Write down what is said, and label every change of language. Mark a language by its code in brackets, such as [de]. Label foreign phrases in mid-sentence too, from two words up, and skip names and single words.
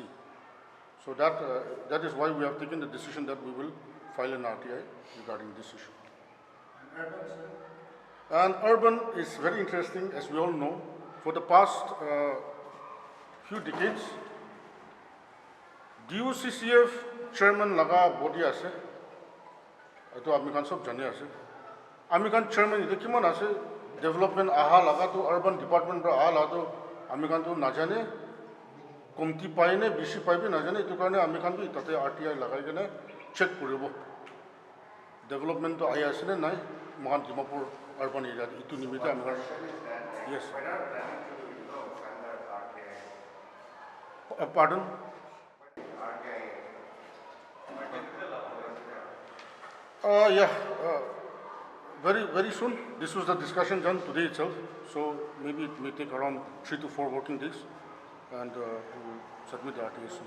[en] So that is why we have taken the decision that we will file an RTI regarding this issue. And urban, sir? And urban is very interesting, as we all know. For the past few decades, [nag] DUCCF chairman laga body ase. Ito ami kan sob jani ase. Ami kan chairman ito kiman ase development aha laga to [en] urban department [nag] ra aha laga to ami kan to na jane komti pai ne bishi pai bi na jane ito karone ami kan bi tate RTI lagai kene check koribo. Development to aya ase ne nai mohan Dimapur [en] urban area [nag] itu nimita ami kan. [en] Yes. Pardon? Yeah, very soon. This was the discussion done today itself. So maybe it may take around 3 to 4 working days, and we will submit the RTA soon.